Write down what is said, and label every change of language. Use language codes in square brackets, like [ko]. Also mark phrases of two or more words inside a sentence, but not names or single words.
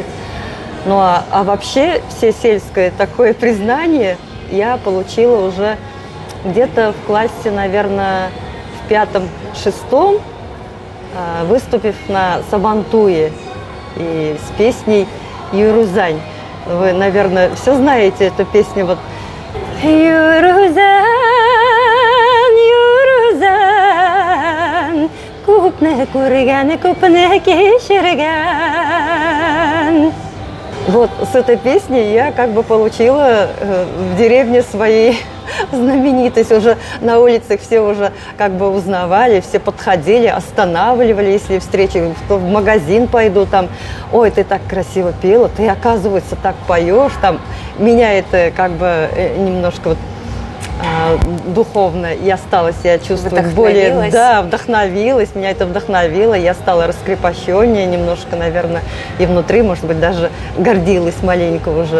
[ru] Ну а вообще все сельское такое признание я получила уже где-то в классе, наверное, в 5-6, выступив на Сабантуе и с песней «Юрузань». Вы, наверное, все знаете эту песню. [ba] Вот «Юрузань, Юрузань, купне курган, купне кишерган». [ru] Вот с этой песней я как бы получила в деревне своей знаменитость. Уже на улицах все уже как бы узнавали, все подходили, останавливали, если встречи, в магазин пойду, там, ой, ты так красиво пела, ты, оказывается, так поешь, там, меня это как бы немножко вот духовно я стала себя чувствовать более, да, вдохновилась, меня это вдохновило, я стала раскрепощеннее немножко, наверное, и внутри, может быть, даже гордилась маленько уже.